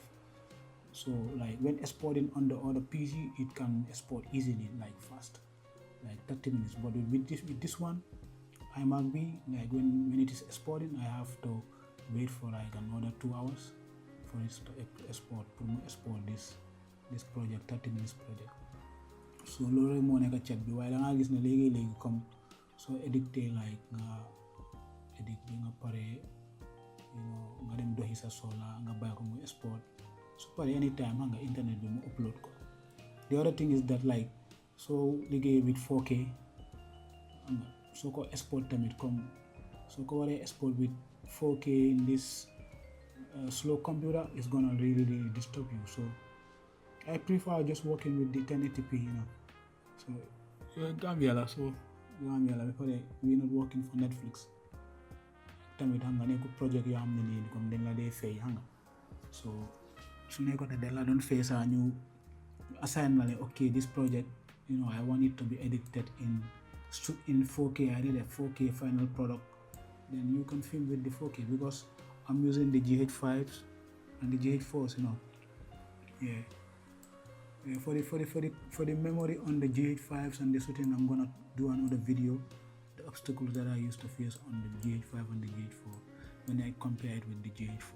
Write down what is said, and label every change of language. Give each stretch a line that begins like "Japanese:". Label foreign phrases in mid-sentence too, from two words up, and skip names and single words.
English: So like when exporting on the other PC, it can export easily, like fast, like 30 minutes. But with this one, iMac B, like when it is exporting, I have to wait for like another 2 hours for it to export this project, 30 minutes project.
Wolof: So loolu moo nekk chat bi, waaye da ngaa gis ne léegi comme soo édicté like nga edit bi nga pare nga dem doxi sa soxla nga bàyyi ko muy export su pare anytime xam nga internet bi mu upload ko.
English: The other thing is that like
Wolof: soo liggéey
English: with 4K
Wolof: soo ko export tamit comme soo ko waree
English: export with 4K in this slow computer, is gonna really disturb you. So I prefer just working with the 1080p, So Gambia la because we're not working for Netflix.
Wolof: Tamit hanga neko project yoo xam ne nii comme dañ la dee fay hanga.
English: So
Wolof: su nekkoon ne dañ la doon fay saa ñu
English: assign la okay, this project, I want it to be edited in 4K. I need a 4K final product. Then you can film with the 4K because I'm using the GH5s and the GH4s, Yeah. For the memory on the GH5s and the shooting, I'm gonna do another video, the obstacles that I used to face on the GH5 and the GH4 when I compare it with the GH4.